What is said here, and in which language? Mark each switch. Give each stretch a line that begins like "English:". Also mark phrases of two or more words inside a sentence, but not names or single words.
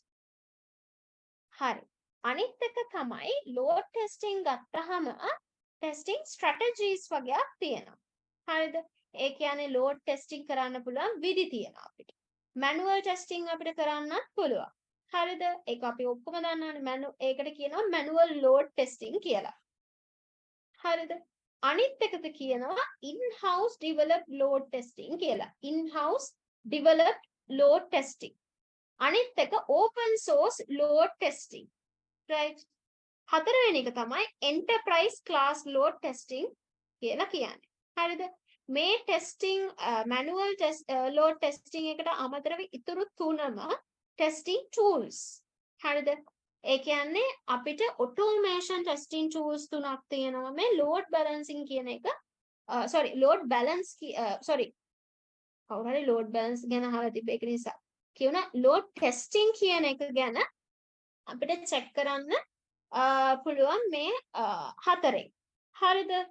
Sinhala: හරි. අනිත් එක තමයි
English: load testing
Sinhala: ගත්තාම
English: testing strategies
Sinhala: වගේක් තියෙනවා. හරිද? ඒ කියන්නේ
English: load testing
Sinhala: කරන්න පුළුවන් විදි තියෙනවා අපිට.
English: manual testing
Sinhala: අපිට කරන්නත් පුළුවන්. හරිද? ඒක අපි ඔක්කොම දන්නවනේ ඒකට කියනවා
English: manual load testing
Sinhala: කියලා. හරිද? අනිත් එකද කියනවා
English: in-house developed load testing
Sinhala: කියලා.
English: in-house developed load testing.
Sinhala: අනිත් එක
English: open source load testing. right?
Sinhala: හතරවෙනි එක තමයි
English: enterprise class load testing
Sinhala: කියලා කියන්නේ. හරිද? මේ
English: testing manual load testing
Sinhala: එකට අමතරව ඉතුරු තුනම
English: testing tools.
Sinhala: හරිද? ඒ කියන්නේ අපිට
English: automation testing tools
Sinhala: තුනක් තියෙනවා මේ
English: load balancing
Sinhala: කියන එක
English: load balance
Sinhala: කවුරු හරි
English: load balance
Sinhala: ගැන අහලා තිබ්බ ඒක නිසා කියුණා
English: load testing
Sinhala: කියන එක ගැන අපිට check කරන්න පුළුවන් මේ හතරෙන්. හරිද?